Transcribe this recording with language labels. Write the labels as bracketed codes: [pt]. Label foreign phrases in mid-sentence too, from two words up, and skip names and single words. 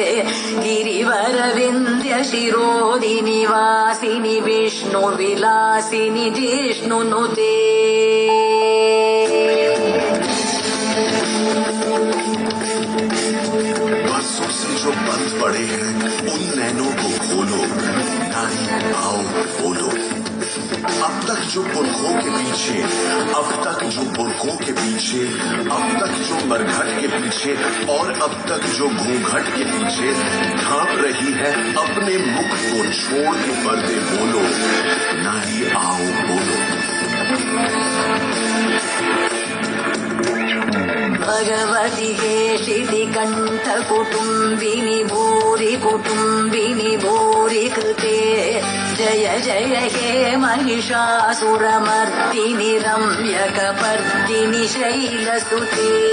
[sa] गिरिवरविन्द्यशिरोदिनि वासिनि विष्णुविलासिनि जिष्णुनुते [hi] बरसों से जो बंद पड़े हैं उन नैनों को खोलो, नारी आओ बोलो। अब तक जो पुरखों के पीछे, अब तक जो पुरखों के पीछे, अब तक जो मरघट के पीछे और अब तक जो घूंघट के पीछे ढांप रही है अपने मुख को छोड़ के पर्दे बोलो, नारी आओ बोलो। [sa] भगवती केशिति कंठ कुटुम्बिनी भूरि कृते जय जय हे महिषासुरमर्दिनि रम्यकपर्दिनि शैलसुते